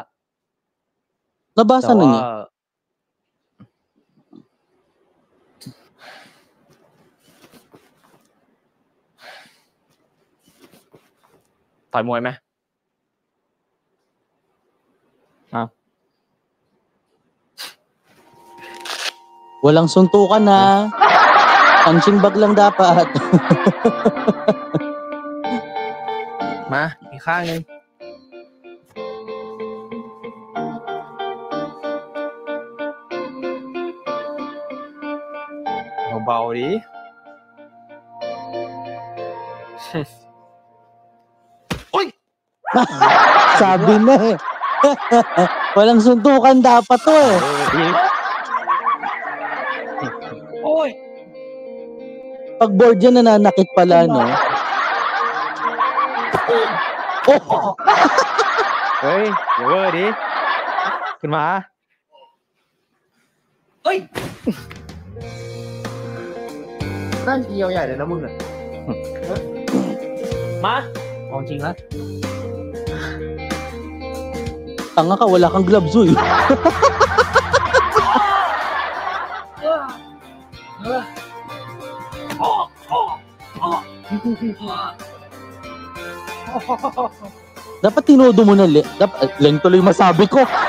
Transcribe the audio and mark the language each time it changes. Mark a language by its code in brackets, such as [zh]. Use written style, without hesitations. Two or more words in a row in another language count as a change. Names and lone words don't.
[tl] Nabasa na niya? [th] ต่อยมวยไหม [tl] Walang suntukan na. [en] Punching bag [tl] lang dapat. [th] มาอีกข้างนึงเบาๆดิ [tl] Sabi na eh. Walang suntukan dapat to eh. Oy! Pag board yan, nananakit pala, no? Oh! [th] เฮ้ยอย่าเวอร์ดิขึ้นมาเฮ้ยนั่นเกียวใหญ่เลยนะมึงอ่ะมาเอาจริงแล้ว [tl] Tanga ka, wala kang gloves, uy. Dapat tinodo mo na Leng tuloy masabi ko.